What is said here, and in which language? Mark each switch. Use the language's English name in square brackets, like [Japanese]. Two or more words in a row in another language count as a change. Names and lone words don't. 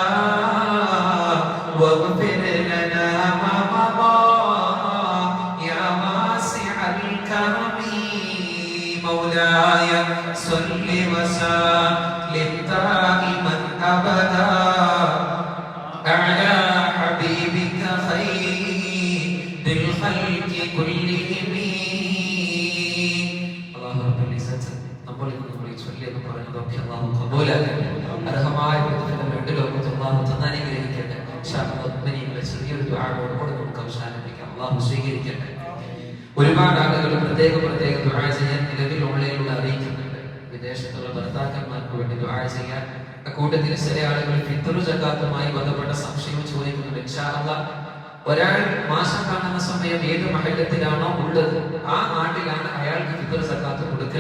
[Arabic] واغفر لنا ما مضى يا واسع الكرم مولاي صل وسلم دائما ابدا على حبيبك خير الخلق كلهم الله رب العزة [Malayalam] നമ്മളെ ചൊല്ലിയെന്ന് പറയുന്നതൊക്കെ അല്ലാഹു ഖബൂലാക്കട്ടെ അർഹമായ പ്രതിഫലം രണ്ട് ലോകത്തും അല്ലാഹു തന്ന് അനുഗ്രഹിക്കട്ടെ [Arabic] إن شاء الله [Malayalam] മുഅ്മിനീങ്ങളെ ചെറിയൊരു ദുആയോടെ നമുക്ക് അവസാനിപ്പിക്കാം അല്ലാഹു സ്വീകരിക്കട്ടെ ഒരുപാട് ആളുകൾ പ്രത്യേക ദുആ ചെയ്യാൻ നിലവിൽ ഓൺലൈനിലൂടെ അറിയിക്കുന്നുണ്ട് വിദേശത്തുള്ള ഭർത്താക്കന്മാർക്ക് വേണ്ടി ദുആ ചെയ്യാൻ അക്കൂട്ടത്തിൽ ചില ആളുകൾ ഫിത്ർ സകാത്തുമായി ബന്ധപ്പെട്ട സംശയം ചോദിക്കുന്നുണ്ട് [Arabic] إن شاء الله [Malayalam] ഒരാൾ മാസം കാണുന്ന സമയം ഏത് മഹല്ലത്തിലാണോ ഉള്ളത് ആ നാട്ടിലാണ് അയാൾക്ക് ഫിത്ർ സകാത്ത് കൊടുക്കൽ